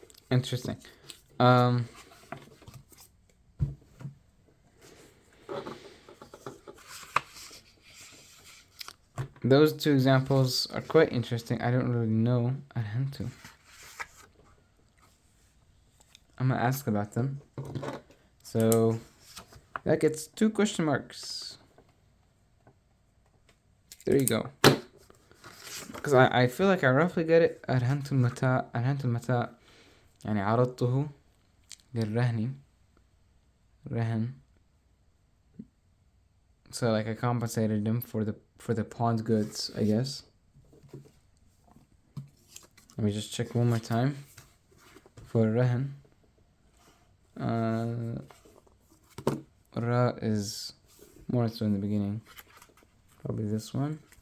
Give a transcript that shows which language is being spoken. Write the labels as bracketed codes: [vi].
[en] Interesting. Um, those two examples are quite interesting. I don't really know. I had to. I'm gonna ask about them. So that gets 2 question marks. There you go. Because I feel like I roughly get it. [ar] أرهنت المتاع يعني عرضته للرهن رهن. [en] So like I compensated him for the pawned goods, I guess. Let me just check one more time for رهن. Ra is more so in the beginning. Probably this one.